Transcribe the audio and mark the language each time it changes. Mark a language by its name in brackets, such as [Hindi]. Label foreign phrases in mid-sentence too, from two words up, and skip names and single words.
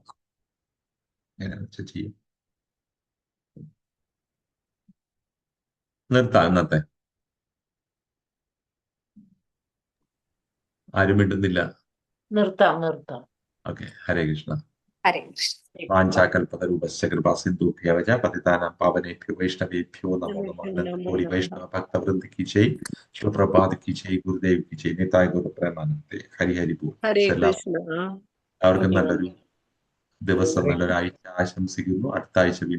[Malayalam] അങ്ങനെ വെച്ച് ചെയ്യും. നിർത്താം ഇന്നത്തെ. ആരും മിണ്ടുന്നില്ല. നിർത്താം. ഓക്കെ. ഹരേ കൃഷ്ണ. ഹരേ കൃഷ്ണ. [Sanskrit] വാഞ്ചാകൽപതരൂപശ്ച കൃപാസിന്ധുഭ്യോ വച പതിതാനാം പാവനേഭ്യോ വൈഷ്ണവേഭ്യോ നമോ നമഃ. [Hindi] കോടി വൈഷ്ണവ ഭക്തവൃന്ദ की जय, शिव प्रभात की जय, गुरुदेव की जय, [Bangla] নিতাই গুরু প্রেমানন্দে. হরি হরি বোল. [Sanskrit] ഹരേ കൃഷ്ണ. [Malayalam] എല്ലാവർക്കും നല്ലൊരു ദിവസം, നല്ലൊരു ആഴ്ച ആശംസിക്കുന്നു. അടുത്ത ആഴ്ച